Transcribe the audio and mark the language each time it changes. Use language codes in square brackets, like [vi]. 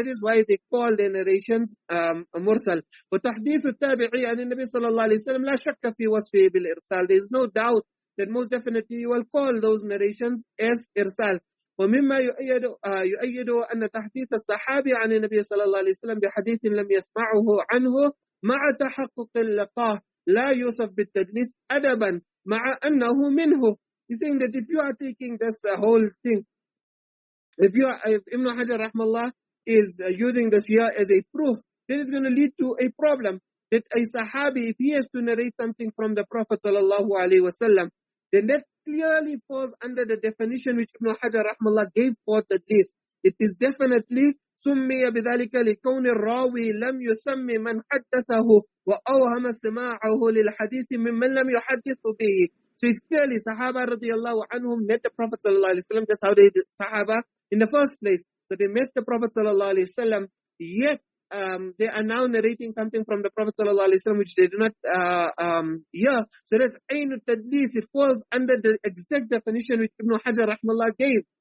[en] That is why they call the narrations mursal. [ar] وتحديث التابعي عن النبي صلى الله عليه وسلم لا شك في وصفه بالإرسال. [en] There is no doubt that most definitely you will call those narrations as إرسال. [ar] ومما يؤيد أن تحديث الصحابي عن النبي صلى الله عليه وسلم بحديث لم يسمعه عنه مع تحقق اللقاء لا يوصف بالتدليس أدبا مع أنه منه. [en] He's saying that if you are taking this whole thing, if Ibn Hajar rahmallah is using this here as a proof, then it's going to lead to a problem that a sahabi, if he has to narrate something from the Prophet sallallahu alaihi wasallam, then that clearly falls under the definition which Ibn Hajar rahmallah gave for tadlis. It is definitely [ar] سمي بذلك لكون الراوي لم يسم من حدثه وأوهم سماعه للحديث ممن لم يحدث به. [en] So it's clearly Sahaba radiallahu anhum met the Prophet sallallahu alaihi wasallam. That's how they did Sahaba in the first place. So they met the Prophet sallallahu alaihi wasallam, yet they are now narrating something from the Prophet ﷺ which they do not hear. So that's ayn al-tadlis. It falls under the exact definition which Ibn Hajar rahmallah gave.